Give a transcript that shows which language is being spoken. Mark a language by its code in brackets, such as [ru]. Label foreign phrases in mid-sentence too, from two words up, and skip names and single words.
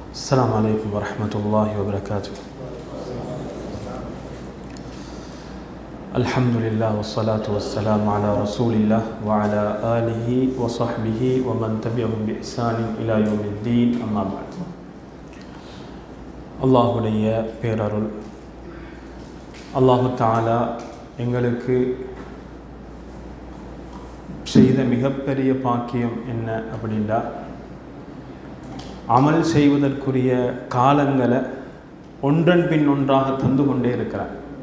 [ar] السلام عليكم ورحمة الله وبركاته. الحمد لله والصلاة والسلام على رسول الله وعلى آله وصحبه ومن تبعهم بإحسان إلى يوم الدين. أما بعد. [ta] அல்லாஹுடைய பேரருள், [ar] الله تعالى [ta] எங்களுக்கு செய்த மிகப்பெரிய பாக்கியம் என்ன அப்படின்னா, அமல் செய்வதற்குரிய காலங்களை ஒன்றன் பின் ஒன்றாக தந்து கொண்டே இருக்கிறார்.